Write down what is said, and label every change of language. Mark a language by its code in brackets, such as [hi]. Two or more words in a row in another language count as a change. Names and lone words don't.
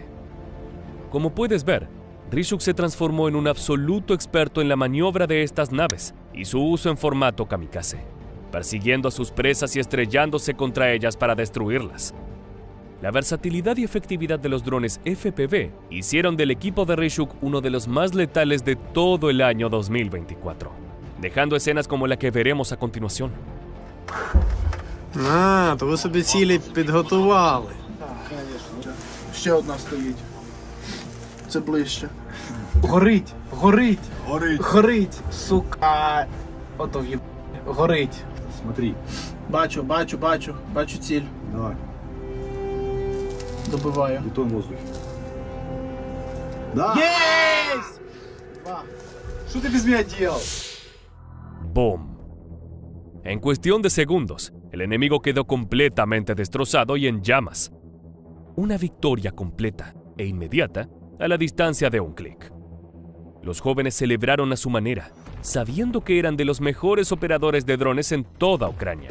[es] Como puedes ver, Ryzhuk se transformó en un absoluto experto en la maniobra de estas naves y su uso en formato kamikaze, persiguiendo a sus presas y estrellándose contra ellas para destruirlas. La versatilidad y efectividad de los drones FPV hicieron del equipo de Ryzhuk uno de los más letales de todo el año 2024, dejando escenas como la que veremos a continuación. [uk] А, то ви собі цілі підготували. Ще одна стоїть. Це ближче. Горить! Горить! Горить. Горить! Сука! Ото в'єб... Горить. [ru] Смотри. [uk] Бачу ціль. Давай. Добиваю. [ru] Бетон в воздухе. Да. [uk] Єсть! [ru] Что ты без меня делал? [es] ¡Boom! En cuestión de segundos, el enemigo quedó completamente destrozado y en llamas. Una victoria completa e inmediata a la distancia de un clic. Los jóvenes celebraron a su manera, sabiendo que eran de los mejores operadores de drones en toda Ucrania.